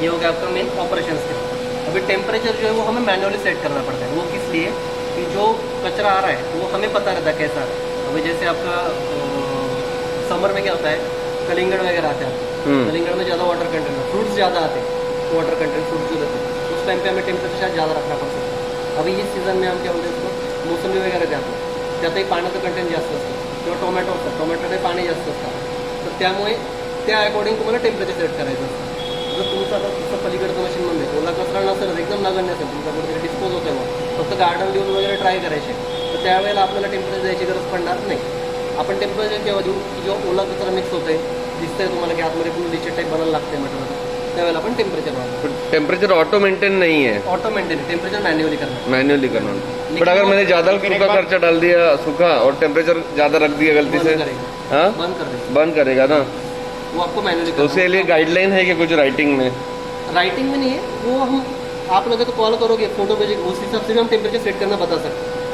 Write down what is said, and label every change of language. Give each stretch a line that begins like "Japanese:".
Hindi: ये हो गया आपका मेन ऑपरेशन स्क्रीन। अभी टेम्परेचर जो है वो हमें मैनुअली सेट करना पड़ता है। वो किस लिए, कि जो कचरा आ रहा है वो हमें पता रहता है कैसा आ रहा है। अभी जैसे आपका समर में क्या होता है, कलिंगड़ वगैरह आते हैं, कलिंगड़ में ज़्यादा वाटर कंटेंट, फ्रूट्स ज़्यादा आते हैं, वाटर कंटेंट फ्रूट जो रहते हैं, उस टाइम पे हमें टेम्परेचर ज़्यादा रखना पड़ सकता है। अभी इस सीझन में हम क्या बोलते हैं इसको,
Marathi: मौसमी वगैरे जातो त्यातही पाण्याचं कंटेंट जास्त असतं, किंवा टोमॅटो असतात, टोमॅटोमध्ये पाणी जास्त असतं, तर त्यामुळे त्या अकॉर्डिंग तुम्हाला टेम्परेचर सेट करायचं असतं. जर तुमचं आता तुमचं पलीकडचं मशीनमध्ये ओला कचरा नसेल, एकदम नगण्य असेल, तुमच्याकडे डिस्पोज होते मग फक्त गार्डन देऊन वगैरे ट्राय करायचे, तर त्यावेळेला आपल्याला टेम्परेचर द्यायची गरज पडणार नाही. आपण टेम्परेचर केव्हा देऊ, की जेव्हा ओला कचरा मिक्स होतोय, दिसतंय तुम्हाला की आतमध्ये पूर्ण लिचेड टाईप बनायला लागते मटेरियल, त्यावेळेला आपण टेम्परेचर वाढवतो.
Hindi: टेम्परेचर ऑटो मेंटेन नहीं है, ऑटो मेंटेन, टेम्परेचर मैन्युअली करना. मैन्युअली करना. बट अगर मैंने ज्यादा सूखा खर्चा डाल दिया, सूखा और टेम्परेचर ज्यादा रख दिया गलती से, हाँ बंद कर देगा, बंद करेगा ना, वो आपको मैन्युअली तो उसके लिए गाइडलाइन है कि कुछ राइटिंग में? राइटिंग में नहीं है, वो हम आप लोग तो कॉल करोगे, फोटो भेजेंगे, उस हिसाब से भी हम टेम्परेचर सेट करना बता सकते हैं.